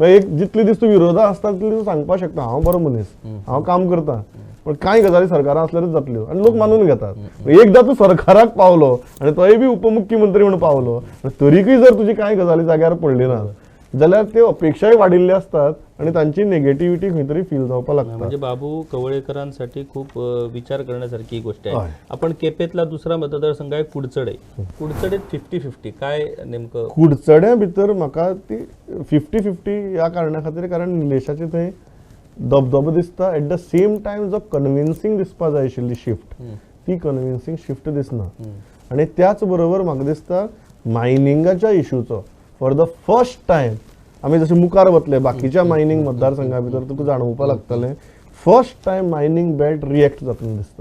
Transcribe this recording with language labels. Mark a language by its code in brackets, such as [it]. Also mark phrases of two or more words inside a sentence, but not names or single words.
[kok] एक जितली दीस तूं विरोधा आसता तितली तूं सांगपाक शकता हांव बरो मनीस, हांव काम करता, पण कांय गजाली सरकारां असल्यारूच जातल्यो आनी लोक मानून घेतात. एकदां तूं सरकाराक पावलो आनी तोय बी उपमुख्यमंत्री म्हणून पावलो, तरीकय जर तुजी कांय गजाली जाग्यार पडली ना जाल्यार त्यो अपेक्षाय वाडिल्ल्यो असतात आणि तांची नेगेटिव्हिटी खंय तरी फील जावपाक लागता. [mr] म्हणजे बाबू कवळेकरांसाठी खूप विचार करण्यासारखी ही गोष्ट आहे. आपण केपेतला दुसरा मतदारसंघ आहे कुडचडे. कुडचडेत 50-50 काय नेमकं? [kok] कुडचड्या भितर म्हाका ती 50-50 ह्या कारणा खातीर कारण निलेशाचे थंय दबदबो दिसता. [en] at the same time [kok] जो कन्विन्सिंग दिसपा जाय आशिल्ली शिफ्ट ती कन्विन्सिंग शिफ्ट दिसना. आणि त्याच बरोबर म्हाका दिसता मायनिंगाच्या इश्यूचो [en] for the first time [kok] आमी जशें मुखार वतले बाकीच्या मायनिंग मतदारसंघा भितर तुका जाणवपाक लागतलें [en] first time mining belt react [kok] जातना दिसता.